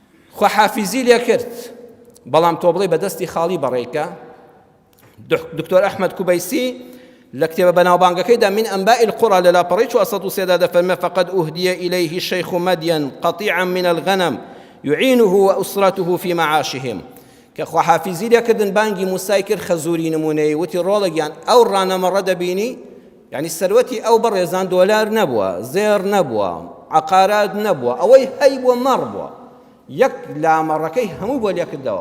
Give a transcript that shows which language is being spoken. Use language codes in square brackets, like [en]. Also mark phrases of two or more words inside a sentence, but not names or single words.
[ckb] خۆحافیزی لێ کرد بەڵام تۆ بڵێ بەدەستی خاڵی بەڕێکە. دکتۆر ئەحمەد کوبەیسی لە کتێبە بەناوبانگەکەیدا من ئەنباء القرى لە لاپەڕەی 403 دەفەرمێ [ar] فقد أهدي إليه الشيخ مدين قطيعا من الغنم يعينه وأسرته في معاشهم. [ckb] کە خۆحافیزی لێکردن بانگی موسای کرد خەزووری نمونەی وتی ڕۆڵێکیان ئەو ڕانەمەڕە دەبینی، یعنی سەروەتی ئەو بەڕێزان دۆلار نەبووە، زێر نەبووە، عقارات نەبووە، ئەوەی هەی بووە مەڕ بووە، یەک لامەڕەکەی هەموو بۆ لێکردەوە.